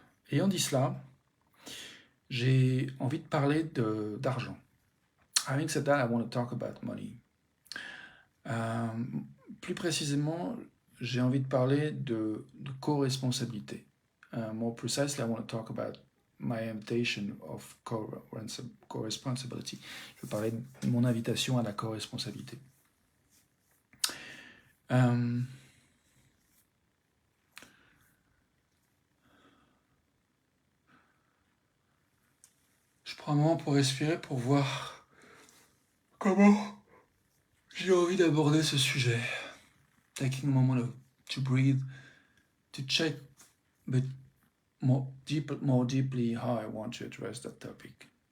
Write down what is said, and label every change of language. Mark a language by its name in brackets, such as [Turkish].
[French] Ayant dit cela, j'ai envie de parler d'argent. [English] Having said that, I want to talk about money. [French] Plus précisément, j'ai envie de parler de co-responsabilité. [English] More precisely, I want to talk about my invitation of co-responsibility. [French] Je veux parler de mon invitation à la co-responsabilité. Je prends un moment pour respirer, pour voir comment j'ai envie d'aborder ce sujet. [English] Taking a moment to breathe, to check a bit more deeply how I want to address that topic.